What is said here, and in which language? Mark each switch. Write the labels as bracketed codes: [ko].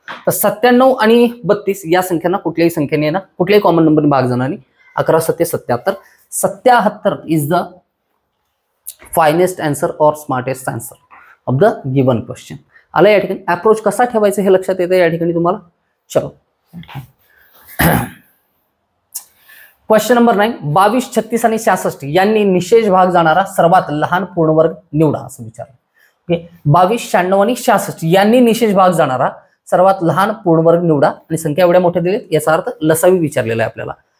[mr] तर 97 आणि 32 या संख्यांना कुठल्याही संख्येने येणार कुठल्याही कॉमन नंबरने भाग जाणार नाही. [en] 11 7 77 77 is the finest answer और smartest answer of the given question. [mr] आला या ठिकाणी अप्रोच कसा ठेवायचा हे लक्षात येतं या ठिकाणी तुम्हाला. चलो क्वेश्चन नंबर 9 22 36 आणि 66 यांनी निशेष भाग जाणारा सर्वात लहान पूर्णवर्ग निवडा असं विचारलं. ओके, 22 96 आणि 66 यांनी निशेष भाग जाणारा सर्वात लहान पूर्णवर्ग निवडा आणि संख्या एवढ्या मोठ्या दिलेत याचा अर्थ लसावी विचारलेला आहे आपल्याला.